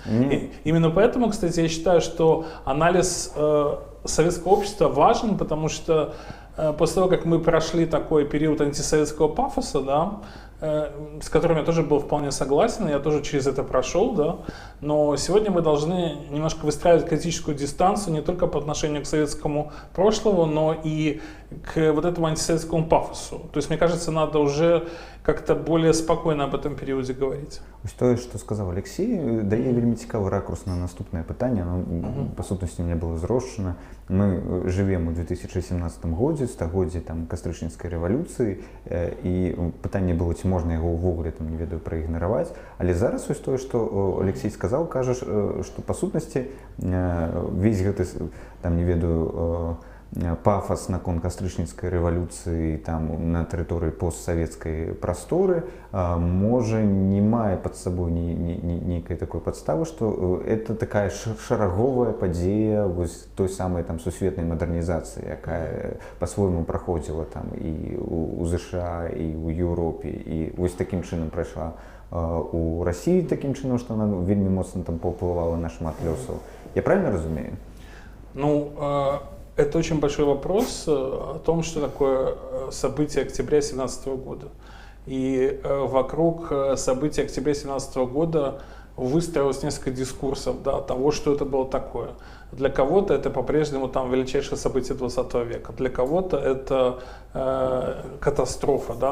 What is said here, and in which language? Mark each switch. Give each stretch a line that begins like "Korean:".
Russian: И именно поэтому, кстати, я считаю, что анализ советского общества важен, потому что после того, как мы прошли такой период антисоветского пафоса, да, с которым я тоже был вполне согласен, я тоже через это прошел, да, но сегодня мы должны немножко выстраивать критическую дистанцию не только по отношению к советскому прошлому, но и к вот этому антисоветскому пафосу. То есть, мне кажется, надо уже как-то более спокойно об этом периоде говорить.
Belarusian: Ось тое, што сказаў Алексей, дае вельмі цікавы ракурс на наступнае пытанне. Па сутнасці не было зрошчана. Мы жывем у 2017 годзе, стагоддзе там кастрычніцкай рэвалюцыі, і пытанне было, ці можна яго ўвогуле там, не ведаю, праігнараваць. Але зараз ось тое, што Алексей сказаў, кажа, што па сутнасці весь гэты там, не ведаю, пафас наконт кастрычніцкай рэвалюцыі там на тэрыторыі постсавецкай прасторы можа не мае пад сабой нейкай такой падставы, што это такая шараговая падзея вось той самай там сусветнай мадэрнізацыі, якая па-свойму праходзіла там і у ЗША, і ў Еўропе, і вось такім чынам прайшла у Расіі, такім чынам, што она вельмі моцна там паўплывала на шмат лёсаў. Я правильно разумею?
Russian: Ну, это очень большой вопрос о том, что такое события октября 2017 года. И вокруг событий октября 2017 года выстроилось несколько дискурсов, да, того, что это было такое. Для кого-то это по-прежнему там величайшее событие 20 века, для кого-то это катастрофа. Да?